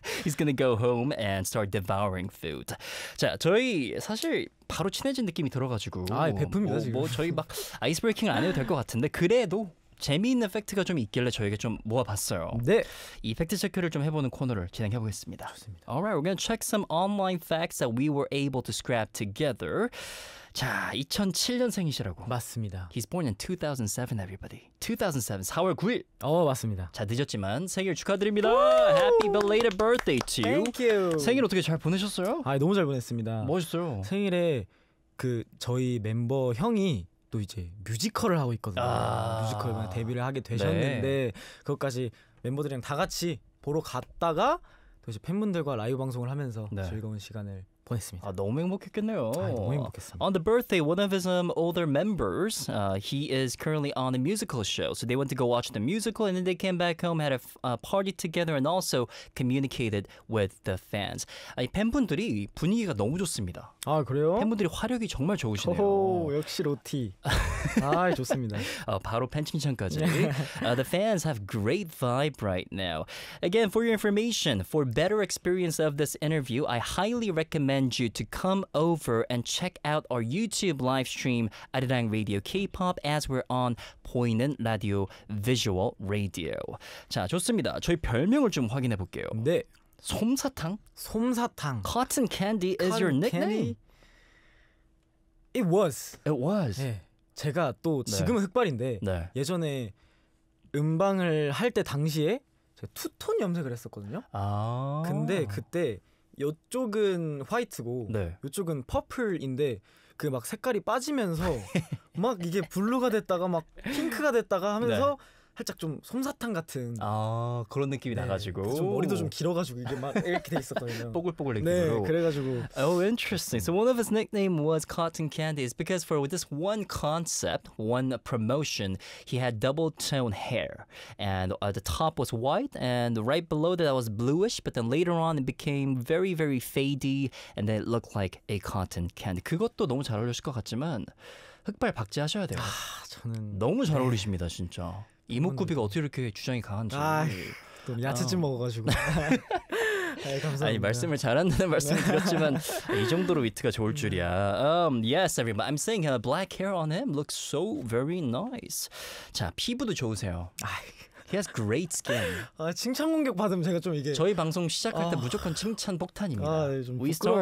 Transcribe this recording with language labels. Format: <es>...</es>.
<en>He's going to go home and start devouring food.</en> <ko>자, 저희 사실 바로 친해진 느낌이 들어가지고 아, 베프입니다 뭐, 지금 뭐 저희 막 아이스브레이킹을 안 해도 될 것 같은데 그래도 재미있는 팩트가 좀 있길래 저에게 좀 모아봤어요 네 이 팩트 체크를 좀 해보는 코너를 진행해보겠습니다 좋습니다</ko> <en>Alright, we're gonna check some online facts that we were able to scrap together</en> <ko>자, 2007년생이시라고 맞습니다</ko> <en>He's born in 2007, everybody 2007,</en> <ko>4월 9일 맞습니다 자, 늦었지만 생일 축하드립니다</ko> <en>Happy belated birthday to you Thank you</en> <ko>생일 어떻게 잘 보내셨어요? 아, 너무 잘 보냈습니다 멋있어요 생일에 그 저희 멤버 형이 또 이제 뮤지컬을 하고 있거든요 아~ 뮤지컬에 데뷔를 하게 되셨는데 네. 그것까지 멤버들이랑 다 같이 보러 갔다가 또 이제 팬분들과 라이브 방송을 하면서 네. 즐거운 시간을 보냈습니다 아, 너무 행복했겠네요 아, 너무 행복했습니다</ko> <en>On the birthday, one of his older members he is currently on a musical show so they went to go watch the musical and then they came back home had a party together and also communicated with the fans</en> <ko>아니, 팬분들이 분위기가 너무 좋습니다 아 그래요? 팬분들이 화력이 정말 좋으시네요 오, 역시 로티 아 좋습니다</ko> <en>바로 팬 칭찬까지 the fans have great vibe right now again for your information for better experience of this interview I highly recommend you to come over and check out our YouTube live stream 아리랑 Radio K-pop as we're on 보이는 라디오 visual radio</en> <ko>자 좋습니다 저희 별명을 좀 확인해 볼게요 네 솜사탕? 솜사탕</ko> <en>Cotton candy is your nickname? It was. It was.</en> <ko>네. 제가 또 지금은 네. 흑발인데 네. 예전에 음방을 할 때 당시에 제가 투톤 염색을 했었거든요. 아. 근데 그때 이쪽은 화이트고 네. 이쪽은 퍼플인데 그 막 색깔이 빠지면서 막 이게 블루가 됐다가 막 핑크가 됐다가 하면서 네. 살짝 좀 솜사탕 같은 아 그런 느낌이 네. 나가지고 좀 머리도 좀 길어가지고 이게 막 이렇게 돼 있었거든요. 뽀글뽀글 느낌으로. 네, 그래가지고.</ko> <en>Oh, interesting. So one of his nicknames was Cotton Candy is because for this one concept, one promotion, he had double tone hair, and the top was white, and right below that was bluish, but then later on it became very very fadey, and then it looked like a cotton candy.</en> <ko>그것도 너무 잘 어울리실 것 같지만 흑발 박제하셔야 돼요. 아 저는 너무 잘 어울리십니다, 진짜. 이목구비가 어떻게 이렇게 주장이 강한지. 아휴, 야채찜 먹어가지고. 아유, 감사합니다. 아니 말씀을 잘한다는 말씀 드렸지만 이 정도로 위트가 좋을 줄이야.</ko> <en>Yes, everybody. I'm saying black hair on him looks so very nice.</en> <ko>자 피부도 좋으세요.</ko> <en>He has great skin.</en> <ko>아 칭찬 공격 받으면 제가 좀 이게. 저희 방송 시작할 때 무조건 칭찬 폭탄입니다. 아, 네, 좀 부끄러워가지고.</ko>